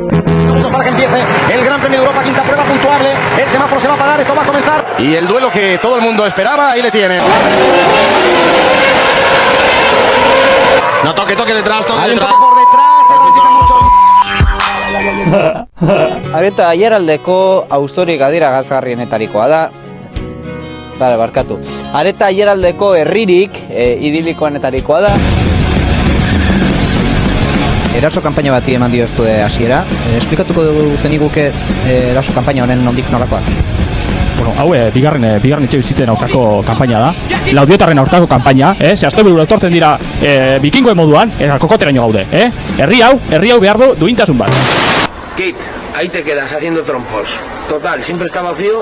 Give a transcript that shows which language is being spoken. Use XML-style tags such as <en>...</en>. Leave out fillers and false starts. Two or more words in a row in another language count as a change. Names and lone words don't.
<es>Para que empiece el Gran Premio de Europa, quinta prueba puntuable. El semáforo se va a apagar, esto va a comenzar. Y el duelo que todo el mundo esperaba, ahí le tiene. No, toque detrás, Hay un detrás. toque por detrás, se ralentiza mucho.</es> <eu>Areta aiaraldeko austorik adierazgarrienetarikoa da. Barkatu. Areta aiaraldeko herririk idilikoenetarikoa da. Eraso kanpaina bati eman diozue hasiera. Esplikatuko zeniguke eraso kanpaina honen nondik norakoa? Bueno, hau bigarren etxe bizitzen aurkako kanpaina da. Laudiotarren aurkako kanpaina, ze asteburu etortzen dira bikingoen moduan, eta kokoteraino gaude, Herri hau behar du duintasun bat.</eu> <es>Kit, ahí te quedas haciendo trompos. Total, siempre está vacío.</es>